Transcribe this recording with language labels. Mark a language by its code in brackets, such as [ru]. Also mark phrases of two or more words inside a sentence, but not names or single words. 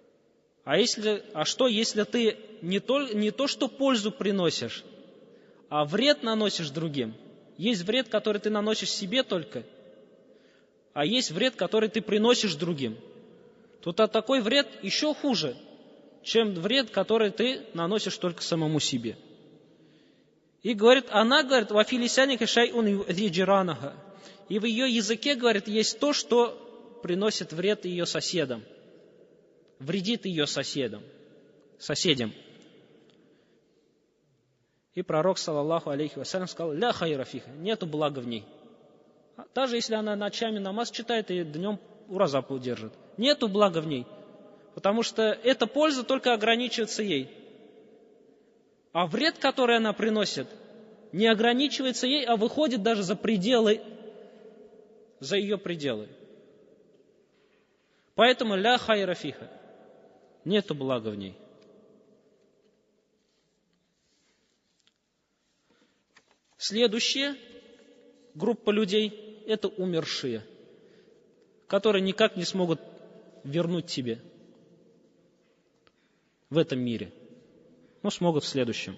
[ru] А что, если ты не то, что пользу приносишь, а вред наносишь другим. Есть вред, который ты наносишь себе только, а есть вред, который ты приносишь другим. Тут такой вред еще хуже, чем вред, который ты наносишь только самому себе. И говорит, она говорит, [ar] «وفي لسانك شيء يؤذي جيرانها». [ru] И в ее языке, говорит, есть то, что приносит вред ее соседам, вредит ее соседям. И пророк, [ar] صلى الله عليه وسلم, сказал, «لا خير فيها», [ru] нету блага в ней. Даже если она ночами намаз читает и днем уразапу держит. Нету блага в ней, потому что эта польза только ограничивается ей. А вред, который она приносит, не ограничивается ей, а выходит даже за ее пределы. [ar] Поэтому لا خير فيها, [ru] нету блага в ней. Следующая группа людей – это умершие, которые никак не смогут вернуть тебе в этом мире, но смогут в следующем.